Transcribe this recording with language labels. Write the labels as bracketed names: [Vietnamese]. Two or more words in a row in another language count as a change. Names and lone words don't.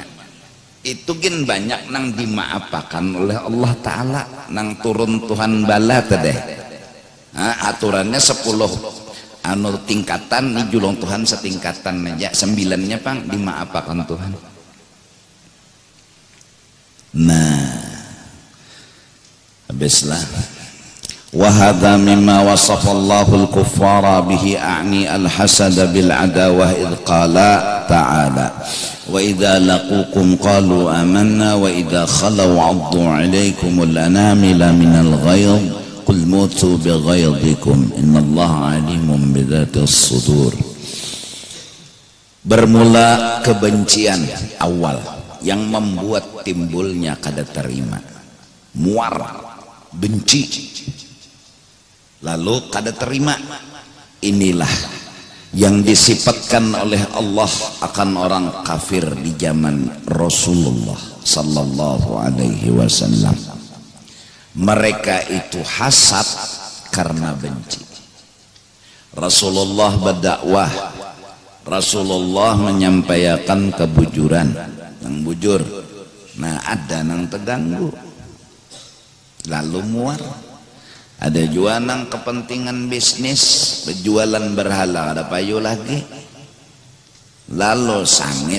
[Banjar] Itu gin banyak nang dimaapakan oleh Allah Ta'ala nang turun Tuhan bala tadeh. Aturannya 10 tingkatan, nih julung Tuhan setingkatan aja, 9-nya pang dimaapakan Tuhan. Nah, habislah. [Arabic] وهذا مما وصف الله الكفار به أعني الحسد بالعداوة إذ قال تعالى وإذا لقوكم قالوا آمنا وإذا خلوا عضوا عليكم الأنامل من الغيظ قل موتوا بغيظكم إن الله عليم بذات الصدور. [Banjar] Bermula kebencian awal yang membuat timbulnya kada terima, muar, benci, lalu kada terima. [Indonesian] Inilah yang disifatkan oleh Allah akan orang kafir di zaman Rasulullah [Arabic] صلى الله عليه وسلم. [Indonesian] Mereka itu hasad karena benci. Rasulullah berdakwah, [Banjar] Rasulullah menyampaikan kebujuran, yang bujur. Nah, ada nang terganggu, lalu muar. Ada juga nang kepentingan bisnis, berjualan berhala, ada payu lagi, lalu sangit.